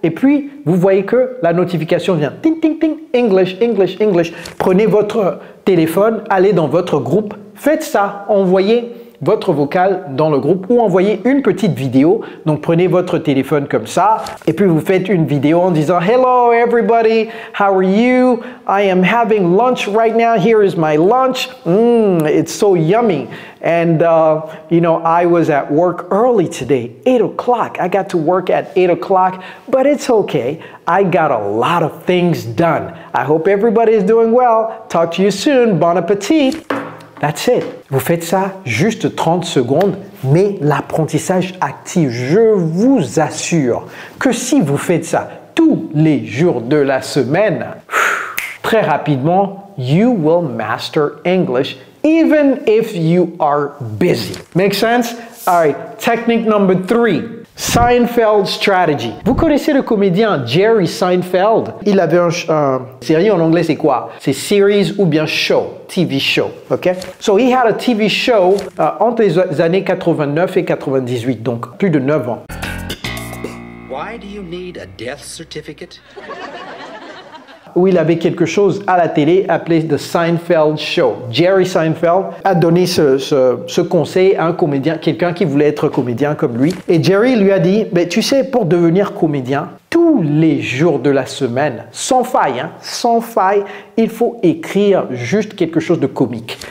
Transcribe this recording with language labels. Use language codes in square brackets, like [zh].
[fr] Et puis, vous voyez que la notification vient. Ting, ting, ting, English, English, English. Prenez votre téléphone, allez dans votre groupe faites ça, envoyez votre vocal dans le groupe ou envoyez une petite vidéo. Donc, prenez votre téléphone comme ça et puis vous faites une vidéo en disant « [en] Hello everybody, how are you? I am having lunch right now. Here is my lunch. It's so yummy. And, you know, I was at work early today, 8 o'clock. I got to work at 8 o'clock, but it's okay. I got a lot of things done. I hope everybody is doing well. Talk to you soon. Bon appétit. That's it. [fr] Vous faites ça juste 30 secondes, mais l'apprentissage actif, je vous assure que si vous faites ça tous les jours de la semaine, très rapidement, [en] you will master English even if you are busy. Make sense? All right, technique number 3. Seinfeld strategy. [fr] Vous connaissez le comédien Jerry Seinfeld? Il avait une série en anglais, c'est quoi? C'est series ou bien show, TV show, ok? [en] So he had a TV show [fr] entre les années 89 et 98, donc plus de 9 ans. [en] Why do you need a death certificate? [fr] Où il avait quelque chose à la télé appelé The Seinfeld Show. Jerry Seinfeld a donné ce conseil à un comédien, quelqu'un qui voulait être comédien comme lui. Et Jerry lui a dit, tu sais, pour devenir comédien, tous les jours de la semaine, sans faille, sans faille, il faut écrire juste quelque chose de comique.